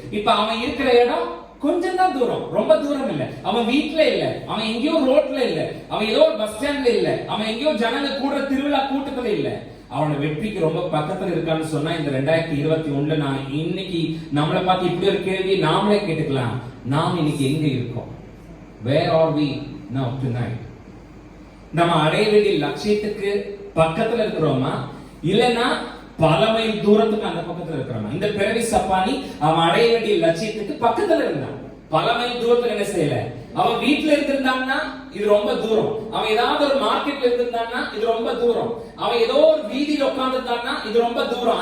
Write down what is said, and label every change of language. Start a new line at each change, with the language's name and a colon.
Tamil: இப்ப அவன் இருக்கிற இடம் கொஞ்சம் தான் தூரம், ரொம்ப தூரம் இல்ல. அவன் வீட்டுல இல்ல, அவன் எங்கேயோ ரோட்ல இல்ல, அவன் ஏதோ ஒரு பஸ் ஸ்டாண்ட்ல இல்ல, அவன் எங்கேயோ ஜனங்க கூடுற திருவிழா கூட்டத்துல இல்ல. அவன வெற்றிக்கு ரொம்ப பக்கத்துல இருக்கான்னு சொன்னா, இந்த 2021 நான் இன்னைக்கு நம்மளை பார்த்து இப்படி ஒரு கேள்வி நாமளே கேட்டுக்கலாம். நாம் இன்னைக்கு எங்க இருக்கோம்?
English: Where are we now tonight?
Tamil: நம்ம அடைய வேண்டிய லட்சியத்துக்கு பக்கத்துல இருக்கிறோமா, இல்லனா பல மைல் தூரத்துக்கு அந்த பக்கத்துல இருக்கிறோமா? இந்த பிறவி சப்பானி அவன் அடைய வேண்டிய லட்சியத்துக்கு பக்கத்துல இருந்தான். பல மைல் தூரத்துல என்ன செய்யல. அவன் வீட்டுல இருந்திருந்தான்னா இது ரொம்ப தூரம், அவன் ஏதாவது ஒரு மார்க்கெட்ல இருந்திருந்தான்னா இது ரொம்ப தூரம், அவன் ஏதோ ஒரு வீதியில உட்கார்ந்துட்டான்னா இது ரொம்ப தூரம்.